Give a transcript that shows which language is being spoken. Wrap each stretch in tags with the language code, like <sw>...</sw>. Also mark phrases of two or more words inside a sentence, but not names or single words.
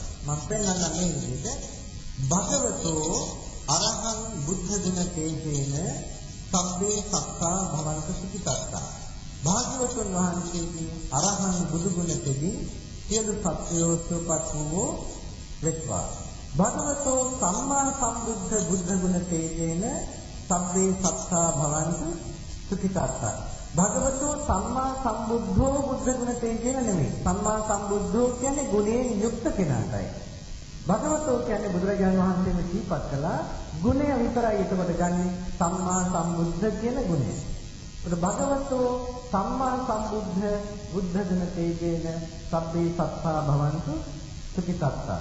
<si>මම පෙන්නන්න මේ විදිහට</si> <pi>භගවතෝ අරහං බුද්ධ ගුණ තේජේන සබ්බේ සත්තා භවන්ත සුඛිතත්තා.</pi> <si>භාග්‍යවතුන් වහන්සේගේ අරහං බුදු ගුණ තෙදී සියලු සත්වයෝ සුවපත් වූ වෙත්වා.</si> <pi>භගවතෝ සම්මා සම්බුද්ධ බුද්ධ ගුණ තේජේන සබ්බේ සත්තා භවන්ත සුඛිතත්තා. භගවතෝ සම්මා සම්බුද්ධෝ බුද්ධ ගුණ තේජේන නෙමෙයි. සම්මා සම්බුද්ධෝ</pi> <si>කියන්නේ ගුණයෙන් යුක්ත කෙනාටයි. භගවතෝ කියන්නේ බුදුරජාණන් වහන්සේම දීපත් කළා ගුණය විතරයි එතකොට ගන්නෙ</si> <pi>සම්මා සම්බුද්ධ</pi> <si>කියන ගුණය.</si> <pi>ඒකට භගවතෝ සම්මා සම්බුද්ධ බුද්ධ ගුණ තේජේන සබ්බේ සත්තා භවන්තු සුඛිතත්තා.</pi>